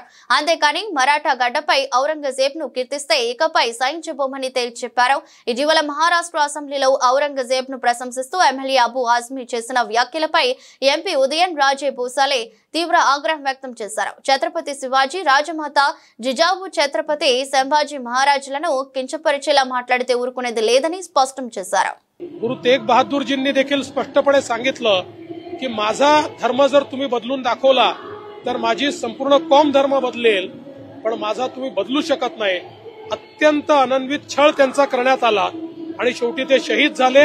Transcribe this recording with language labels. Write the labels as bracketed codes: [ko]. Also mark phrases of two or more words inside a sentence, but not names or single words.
[te] అంతేకాని మరాఠా గడ్డపై ఔరంగజేబ్ ను కీర్తిస్తే ఇకపై సహించబోమని తేల్చి చెప్పారు. ఇటీవల మహారాష్ట్ర అసెంబ్లీలో ఔరంగజేబ్ ను ప్రశంసిస్తూ ఎమ్మెల్యే అబు ఆజ్మీ చేసిన వ్యాఖ్యలపై ఎంపీ ఉదయన్ రాజే భూసాలే తీవ్ర ఆగ్రహం వ్యక్తం చేశారు. ఛత్రపతి శివాజీ, రాజమాత జిజావు ఛత్రపతి [mr] संभाजी महाराजांना किंचपरिचेला [te] माట్లాడితే ఊరుకునేది లేదని స్పష్టం చేశారు. [mr] गुरु तेग बहादूरजींनी देखील स्पष्टपणे सांगितलं की माझा धर्म जर तुम्ही बदलून दाखवला तर माझी संपूर्ण कौम धर्म बदलेल, पण माझा तुम्ही बदलू शकत नाही. अत्यंत अनन्वित छळ त्यांचा करण्यात आला आणि शेवटी ते शहीद झाले.